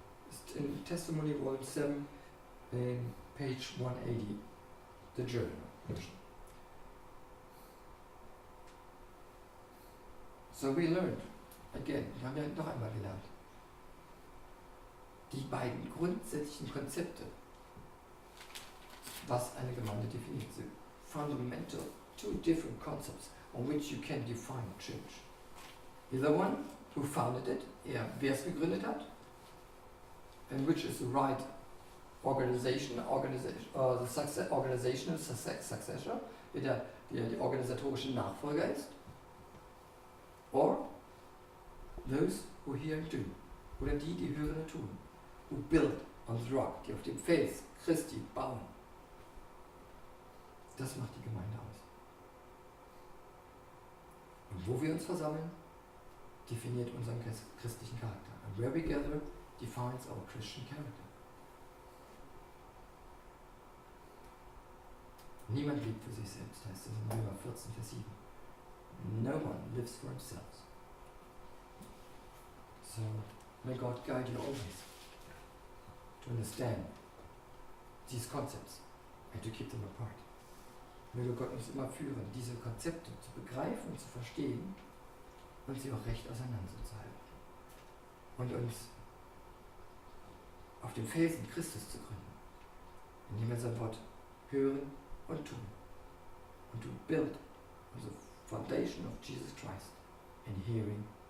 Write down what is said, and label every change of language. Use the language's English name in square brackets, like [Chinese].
[English] Ist in Testimony Volume 7 in Page 180, the German version. So we learned, again, [German] wir haben ja noch einmal gelernt, die beiden grundsätzlichen Konzepte, was eine Gemeinde definiert. [English] The fundamental, two different concepts on which you can define a church. You're the one who founded it, [German] wer es gegründet hat, [English] and which is the right organizational successor, [German] der die organisatorische Nachfolger ist, [English] or those who hear and do, [German] oder die hören und tun, [English] who build on the rock, [German] die auf dem Fels Christi bauen. Das macht die Gemeinde aus. Und wo wir uns versammeln, definiert unseren christlichen Charakter. [English] And where we gather defines our Christian character. [German] Niemand lebt für sich selbst, heißt es in Römer 14, Vers 7. [English] No one lives for himself. So, may God guide you always to understand these concepts and to keep them apart. [German] Möge Gott uns immer führen, diese Konzepte zu begreifen und zu verstehen und sie auch recht auseinanderzuhalten. Und uns auf dem Felsen Christus zu gründen, indem wir sein Wort hören und tun. [English] Und to build on the foundation of Jesus Christ in hearing